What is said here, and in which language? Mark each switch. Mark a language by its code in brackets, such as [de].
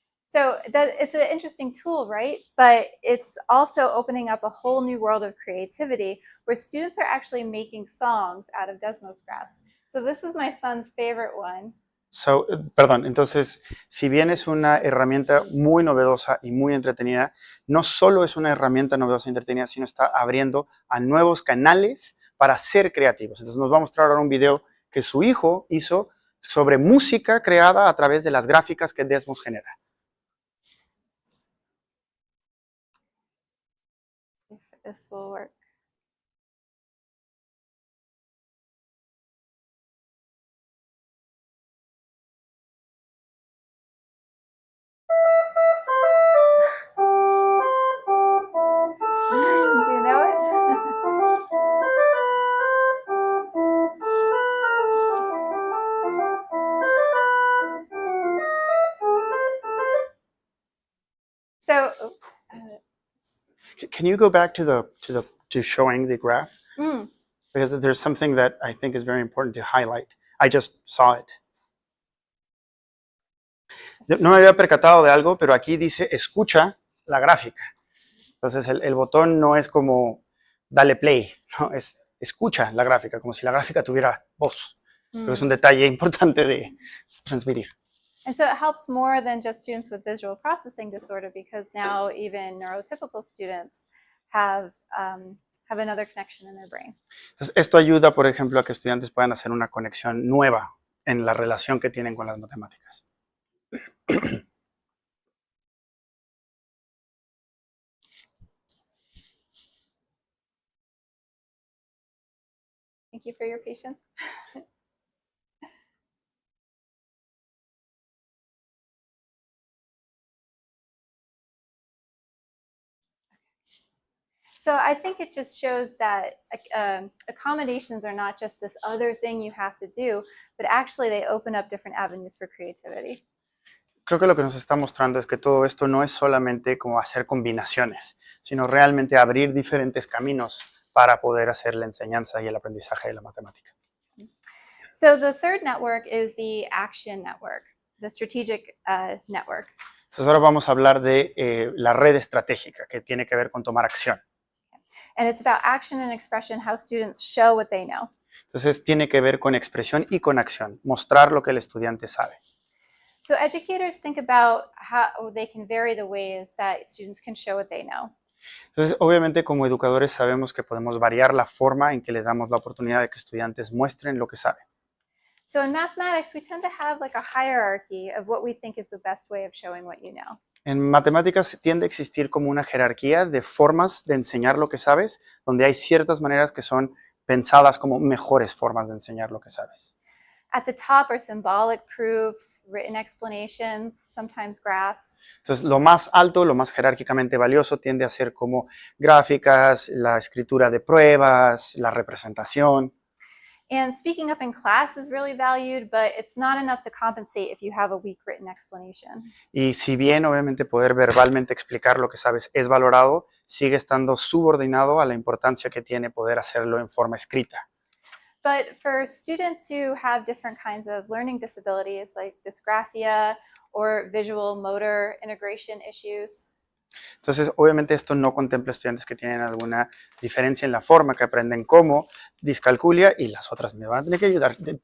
[en] So it's an interesting tool, right? But it's also opening up a whole new world of creativity where students are actually making songs out of Desmos graphs. So this is my son's favorite one. [es] Perdón, entonces, si bien es una herramienta muy novedosa y muy entretenida, no solo es una herramienta novedosa y entretenida, sino está abriendo a nuevos canales para ser creativos. Entonces nos va a mostrar ahora un video que su hijo hizo sobre música creada a través de las gráficas que Desmos genera. [en] If this will work. Do you know it? So, Can you go back to showing the graph? Because there's something that I think is very important to highlight. I just saw it. [es] No me había percatado de algo, pero aquí dice escucha la gráfica. Entonces el botón no es como dale play, ¿no? Es escucha la gráfica, como si la gráfica tuviera voz. Pero es un detalle importante de transmitir. [en] And so it helps more than just students with visual processing disorder, because now even neurotypical students have another connection in their brain. [es] Entonces, esto ayuda, por ejemplo, a que estudiantes puedan hacer una conexión nueva en la relación que tienen con las matemáticas. [en] Thank you for your patience. So I think it just shows that accommodations are not just this other thing you have to do, but actually they open up different avenues for creativity. [es] Creo que lo que nos está mostrando es que todo esto no es solamente como hacer combinaciones, sino realmente abrir diferentes caminos para poder hacer la enseñanza y el aprendizaje de la matemática. [en] So the third network is the action network, the strategic network. [es] Entonces ahora vamos a hablar de la red estratégica, que tiene que ver con tomar acción. [en] And it's about action and expression, how students show what they know. [es] Entonces tiene que ver con expresión y con acción, mostrar lo que el estudiante sabe. [en] So educators think about how they can vary the ways that students can show what they know. [es] Entonces, obviamente, como educadores sabemos que podemos variar la forma en que les damos la oportunidad de que estudiantes muestren lo que saben. [en] So in mathematics, we tend to have like a hierarchy of what we think is the best way of showing what you know. [es] En matemáticas tiende a existir como una jerarquía de formas de enseñar lo que sabes, donde hay ciertas maneras que son pensadas como mejores formas de enseñar lo que sabes. [en] At the top are symbolic proofs, written explanations, sometimes graphs. [es] Entonces, lo más alto, lo más jerárquicamente valioso tiende a ser como gráficas, la escritura de pruebas, la representación. [en] And speaking up in class is really valued, but it's not enough to compensate if you have a weak written explanation. [es] Y si bien obviamente poder verbalmente explicar lo que sabes es valorado, sigue estando subordinado a la importancia que tiene poder hacerlo en forma escrita. [en] But for students who have different kinds of learning disabilities like dysgraphia or visual motor integration issues, [es] Entonces, obviamente esto no contempla estudiantes que tienen alguna diferencia en la forma que aprenden, como discalculia, y las otras me van a tener que ayudar.